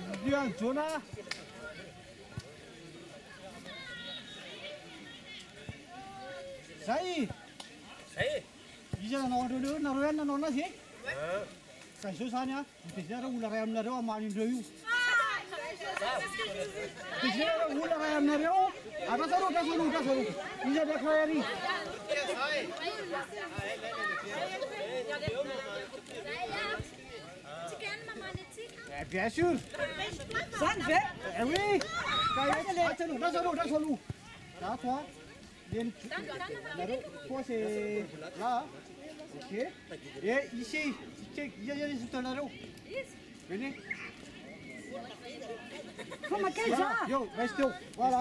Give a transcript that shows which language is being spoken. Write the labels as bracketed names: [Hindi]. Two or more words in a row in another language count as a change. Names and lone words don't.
[Malagasy] Adrian, Jonah. Sai. Iza nareo na zy e? Ka izao zany a, mitezina olona ray aminareo amanindreo io. Mitezina olona ray aminareo, atrasaroa. Iza ndraiky ray ary. [French] Bien sûr. [Malagasy] Zany ve? [French] Eh oui. Trace-aloha. Là, toi. Toi, c'est là. Ok. Et ici, il y a les autres. Venez. Yo, restez. Voilà.